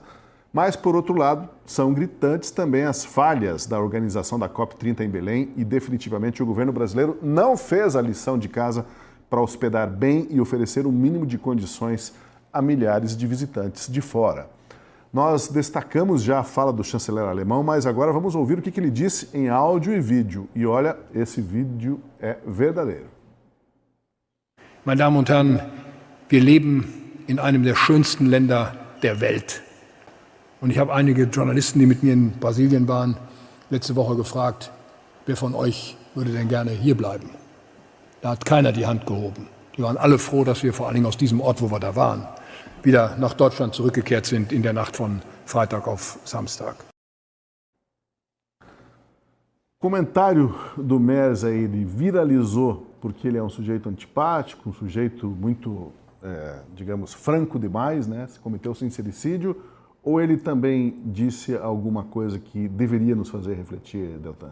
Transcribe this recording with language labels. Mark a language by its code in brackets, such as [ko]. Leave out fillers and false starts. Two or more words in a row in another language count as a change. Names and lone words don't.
[pt] Mas, por outro lado, são gritantes também as falhas da organização da COP30 em Belém e definitivamente o governo brasileiro não fez a lição de casa para hospedar bem e oferecer um mínimo de condições a milhares de visitantes de fora. Nós destacamos já a fala do chanceler alemão, mas agora vamos ouvir o que ele disse em áudio e vídeo. E olha, esse vídeo é verdadeiro. [de] Meine Damen und Herren, wir leben in einem der schönsten Länder der Welt. Und ich habe einige Journalisten, die mit mir in Brasilien waren, letzte Woche gefragt, wer von euch würde denn gerne hier bleiben? Da hat keiner die Hand gehoben. Die waren alle froh, dass wir vor allen Dingen aus diesem Ort, wo wir da waren, wieder nach Deutschland zurückgekehrt sind in der Nacht von Freitag auf Samstag. [pt] O comentário do Merz aí, ele viralizou porque ele é um sujeito antipático, um sujeito muito, digamos, franco demais, né? Se cometeu sincericídio, ou ele também disse alguma coisa que deveria nos fazer refletir, Deltan?